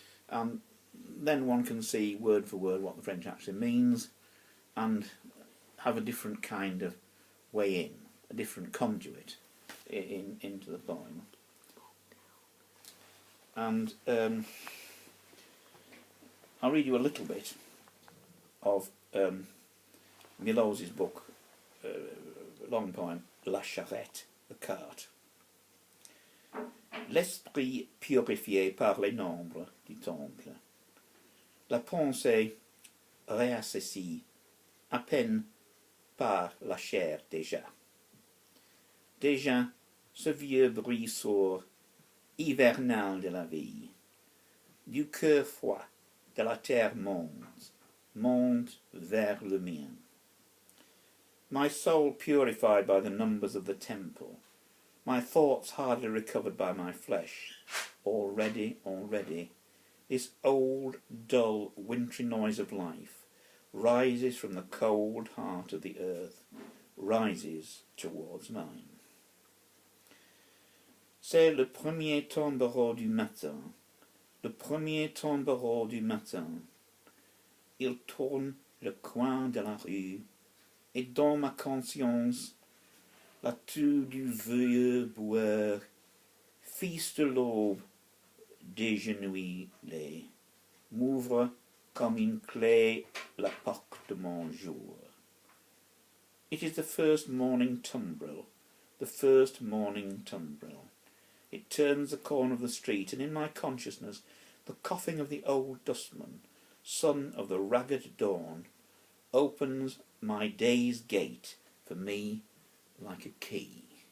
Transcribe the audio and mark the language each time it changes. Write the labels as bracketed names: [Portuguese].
[English] And then one can see word for word what the French actually means and have a different kind of way in, a different conduit into the poem. And I'll read you a little bit of MILOSZ's book, long poem, La Charrette, the cart. [French] L'esprit purifié par les nombres du temple. La pensée réassaisie à peine par la chair déjà. Déjà, ce vieux bruit sourd, hivernal de la vie, du cœur froid de la terre monte vers le mien. [English] My soul purified by the numbers of the temple, my thoughts hardly recovered by my flesh, already, this old, dull, wintry noise of life rises from the cold heart of the earth, rises towards mine. [French] C'est le premier tombereau du matin, le premier tombereau du matin. Il tourne le coin de la rue, et dans ma conscience, la toux du vieux boueur, fils de l'aube, dégenouillé, m'ouvre comme une clé la porte de mon jour. [English] It is the first morning tumbril, the first morning tumbril. It turns the corner of the street, and in my consciousness the coughing of the old dustman, son of the ragged dawn, opens my day's gate for me like a key.